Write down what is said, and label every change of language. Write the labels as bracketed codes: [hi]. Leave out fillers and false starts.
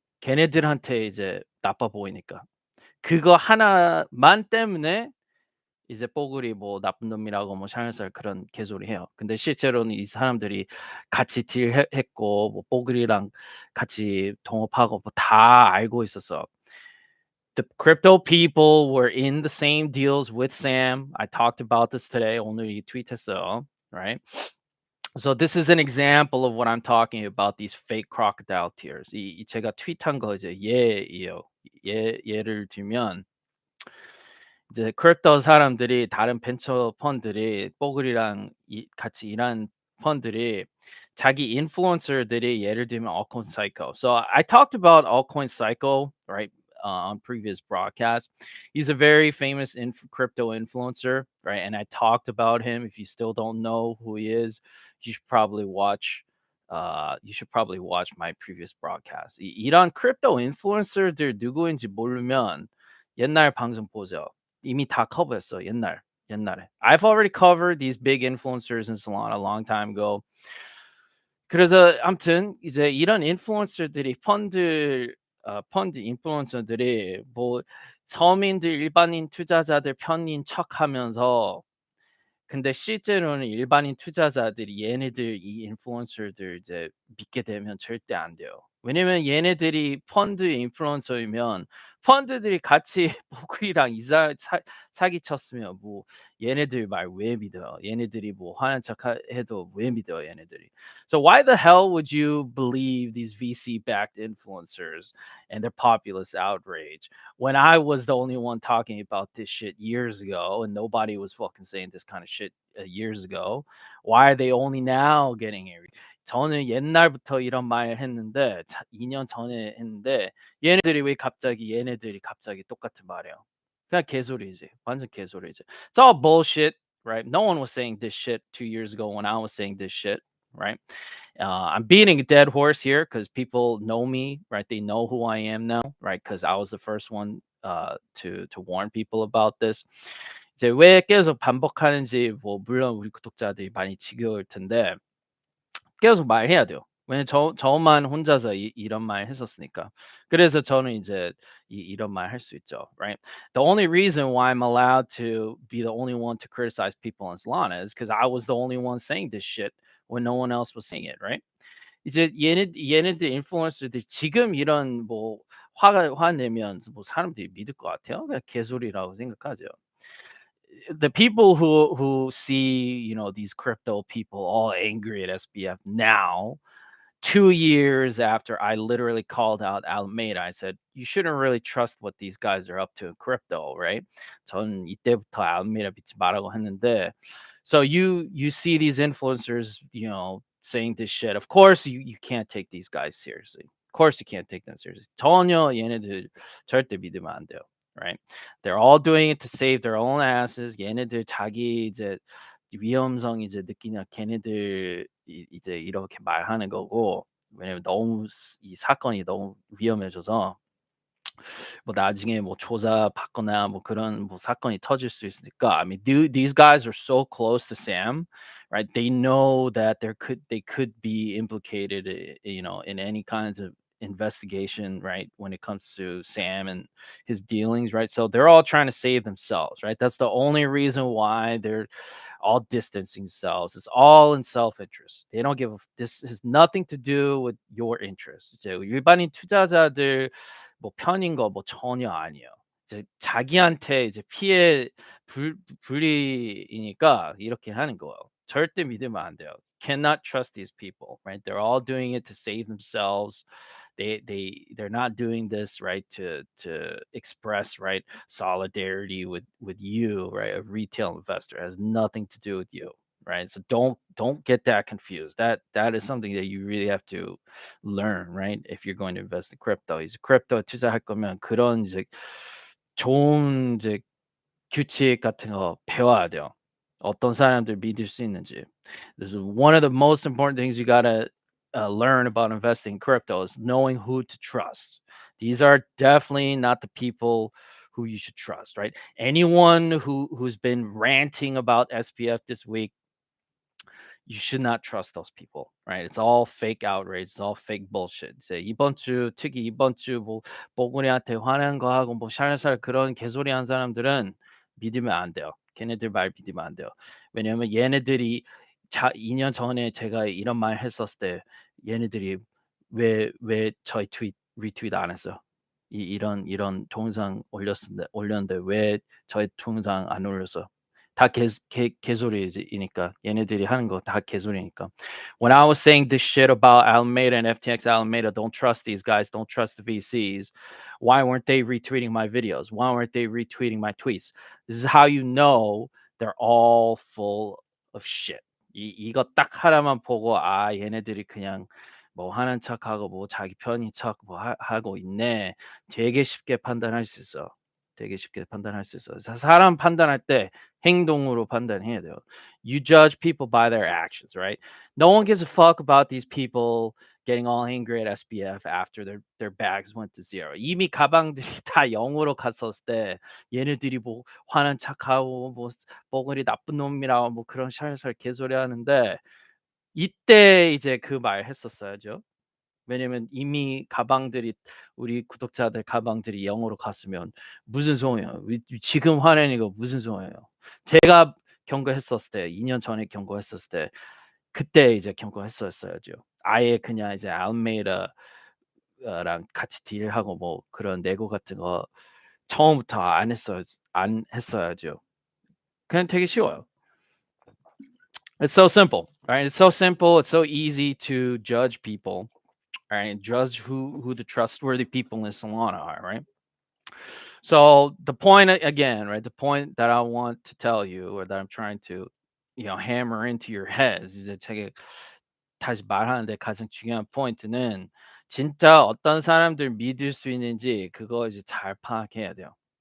[ko] 걔네들한테 이제 나빠 보이니까. 그거 하나만 때문에 이제 뽀글이 뭐 나쁜 놈이라고 뭐 살살 그런 개소리해요. 근데 실제로는 이 사람들이 같이 했고 뭐 뽀글이랑 같이 동업하고 뭐 다 알고 있었어. [en] The crypto people were in the same deals with Sam. I talked about this today. [ko] 오늘 이 트윗했어요. [en] Right? So this is an example of what I'm talking about. These fake crocodile tears. [ko] 이 제가 트윗한 거 이제 예예요. 예를 들면 이제 크립토 사람들이 다른 벤처 펀드들이 뽀글이랑 같이 일한 펀드들이 자기 인플루언서들이 예를 들면 Altcoin Psycho. [en] So I talked about Altcoin Psycho, right, on previous broadcasts. He's a very famous crypto influencer, right? And I talked about him. If you still don't know who he is, you should probably watch. You should probably watch my previous broadcast. [ko] 이런 크립토 인플루언서들 누구인지 모르면 옛날 방송 보세요. 이미 다 커버했어 옛날에. [en] I've already covered these big influencers in Solana a long time ago. [ko] 그래서 아무튼 이제 이런 인플루언서들이 펀드 인플루언서들이 뭐 서민들 일반인 투자자들 편인 척하면서 근데 실제로는 일반인 투자자들이 얘네들 이 인플루언서들 이제 믿게 되면 절대 안 돼요. 왜냐면 얘네들이 펀드 인플루언서이면 펀드들이 같이 보글이랑 이사 사 사기쳤으면 뭐 얘네들 말 왜 믿어요? 얘네들이 뭐 화난 척 해도 왜 믿어요, 얘네들이? [en] So why the hell would you believe these VC-backed influencers and their populist outrage when I was the only one talking about this shit years ago and nobody was fucking saying this kind of shit years ago? Why are they only now getting it? [ko] 저는 옛날부터 이런 말 했는데 2년 전에 했는데 얘네들이 갑자기 똑같은 말해요. 그냥 개소리지. 완전 개소리지. [en] It's all bullshit, right? No one was saying this shit 2 years ago when I was saying this shit, right? I'm beating a dead horse here because people know me, right? They know who I am now, right? Because I was the first one to warn people about this. [ko] 이제 왜 계속 반복하는지 뭐 물론 우리 구독자들이 많이 지겨울 텐데 계속 말해야 돼요. 왜냐면 저만 혼자서 이런 말 했었으니까. 그래서 저는 이제 이런 말 할 수 있죠, [en] right? The only reason why I'm allowed to be the only one to criticize people on Solana is because I was the only one saying this shit when no one else was saying it, right? [ko] 이제 얘네들 인플루언서들 지금 이런 뭐 화내면 뭐 사람들이 믿을 것 같아요? 그냥 개소리라고 생각하죠. [en] The people who see, these crypto people all angry at SBF now, 2 years after I literally called out Alameda, I said, "You shouldn't really trust what these guys are up to in crypto," right? [ko] 전 이때부터 Alameda 믿지 말라고 했는데, [en] so you see these influencers, saying this shit. Of course, you can't take these guys seriously. Of course, you can't take them seriously. [ko] 전혀 얘네들 절대 믿으면 안 돼요, [en] right? They're all doing it to save their own asses. [ko] 얘네들 자기 이제 위험성 이제 느끼냐 걔네들 이제 이렇게 말하는 거고 왜냐면 너무 이 사건이 너무 위험해져서 뭐 나중에 뭐 조사받거나 뭐 그런 뭐 사건이 터질 수 있으니까 [en] I mean these guys are so close to Sam, right? They know that they could be implicated in any kinds of investigation, right, when it comes to Sam and his dealings, right? So they're all trying to save themselves, right? That's the only reason why they're all distancing themselves. It's all in self-interest. They don't give a this has nothing to do with your interests. [ko] 이제 일반인 투자자들 뭐 편인 거 뭐 전혀 아니에요. 이제 자기한테 이제 피해 불리니까 이렇게 하는 거예요. 절대 믿으면 안 돼요. [en] Cannot trust these people, right? They're all doing it to save themselves. They're not doing this right to express right solidarity with you, right? A retail investor. It has nothing to do with you, right? So don't get that confused. That is something that you really have to learn, right? If you're going to invest in crypto. [ko] 이제 크립토 투자할 거면 그런 이제 좋은 이제 규칙 같은 거 배워야 돼요. 어떤 사람들 믿을 수 있는지. [en] This is one of the most important things you gotta learn about investing in crypto is knowing who to trust. These are definitely not the people who you should trust, right? Anyone who's been ranting about SPF this week, you should not trust those people, right? It's all fake outrage. It's all fake bullshit. [ko] 이제 특히 이번 주 뭐 뽀글이한테 화난 거 하고 뭐 샬샬 그런 개소리 한 사람들은 믿으면 안 돼요. 걔네들 말 믿으면 안 돼요. 왜냐면 얘네들이 2년 전에 제가 이런 말 했었을 때 얘네들이 왜 저희 리트윗 안 했어요? 이런 동영상 올렸는데 왜 저희 동영상 안 올렸어요? 다 개소리이니까 얘네들이 하는 거 다 개소리니까. [en] When I was saying this shit about Alameda and FTX Alameda, don't trust these guys, don't trust the VCs. Why weren't they retweeting my videos? Why weren't they retweeting my tweets? This is how you know they're all full of shit. [ko] 이거 딱 하나만 보고 얘네들이 그냥 뭐 하는 척하고 뭐 자기 편인 척 뭐 하고 있네. 되게 쉽게 판단할 수 있어. 되게 쉽게 판단할 수 있어. 사람 판단할 때 행동으로 판단해야 돼요. [en] You judge people by their actions, right? No one gives a fuck about these people getting all angry at SBF after their bags went to zero. [ko] 이미 가방들이 다 0으로 갔었을 때 얘네들이 뭐 화난 척하고 뭐 뽀글이 나쁜 놈이라고 뭐 그런 샬샬 개소리 하는데 이때 이제 그 말 했었어야죠. 왜냐면 이미 가방들이 우리 구독자들 가방들이 0으로 갔으면 무슨 소용이에요. 지금 화내는 무슨 소용이에요. 제가 경고했었을 때 2년 전에 경고했었을 때 그때 이제 경고했었어야죠. 아예 그냥 이제 알메이다 랑 같이 딜하고 뭐 그런 내고 같은 거 처음부터 안 했어야죠. 그냥 되게 쉬워요. [en] It's so simple, right? It's so simple. It's so easy to judge people, right? Judge who the trustworthy people in Solana are, right? So the point again, right? The point that I want to tell you, or that I'm trying to, hammer into your heads, is that [ko] 되게 다시 말하는데 가장 중요한 포인트는 진짜 어떤 사람들 믿을 수 있는지 그거 이제 잘 파악해야 돼요.